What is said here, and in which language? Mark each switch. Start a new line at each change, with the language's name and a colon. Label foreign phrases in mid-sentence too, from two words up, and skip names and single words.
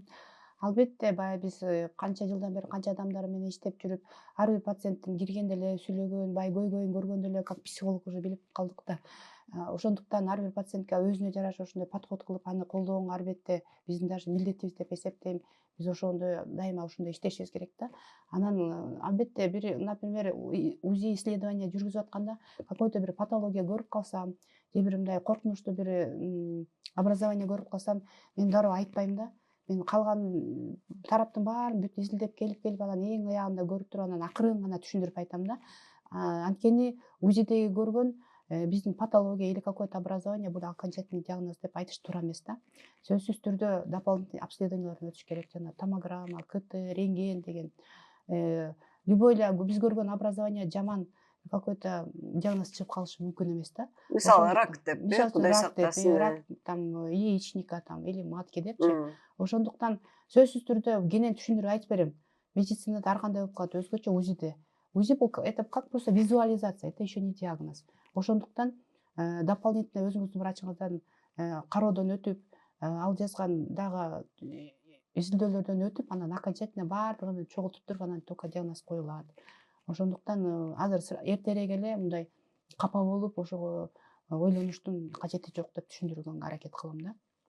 Kyrgyz: Албетте, баягы биз канча жылдан бери канча адамдар менен иштеп жүрүп, ар бир пациенттин киргенде эле сүйлөгөн, баягы көйгөйүн көргөндө эле
Russian: как психолог уже
Kyrgyz: билип калдык да. Ошондуктан ар бир пациентке өзүнө жараша ошондой подход кылып аны колдоону албетте биздин даже милдетибиз деп эсептейм. Биз ошондой дайыма ошондой иштешибиз керек да. Анан албетте бир, например,
Russian: УЗИ исследование
Kyrgyz: жүргүзүп атканда какой-то бир патология көрүп калсам, же бир мындай коркунучтуу бир образование көрүп калсам, мен дароо айтпайм да. Мен калган тараптын баарын бүт изилдеп келип анан эң аягында көрүп туруп анан акырын гана түшүндүрүп айтам да. Анткени УЗИдеги көргөн биздин патология
Russian: или какое-то образование
Kyrgyz: бул
Russian: окончательный диагноз
Kyrgyz: деп айтыш туура эмес да. Сөзсүз түрдө дополнительный обследованиялардан өтүш керек, жана томограмма, КТ, рентген деген. Любой эле биз көргөн образование жаман
Russian: какой-то диагноз
Kyrgyz: чыгып калышы мүмкүн эмес да. Мисалы рак деп, Мисалы Кудай рак деп, сактасын.
Russian: рак там яичника там или матки депчи.
Kyrgyz: Ошондуктан сөзсүз түрдө кенен түшүндүрүп айтып берем. Медицинада ар кандай болуп калат, өзгөчө УЗИде.
Russian: УЗИ бул это как просто визуализация, это еще не диагноз.
Kyrgyz: Ошондуктан дополнительно өзүңүздүн врачыңыздан кароодон өтүп, ал жазган дагы изилдөөлөрдөн өтүп, анан окончательно баардыгын чогултуп туруп анан только диагноз коюлат. Ошондуктан азыр эртерээк эле мындай капа болуп, ошого ойлонуштун кажети жок деп түшүндүргөнгө аракет кылам да.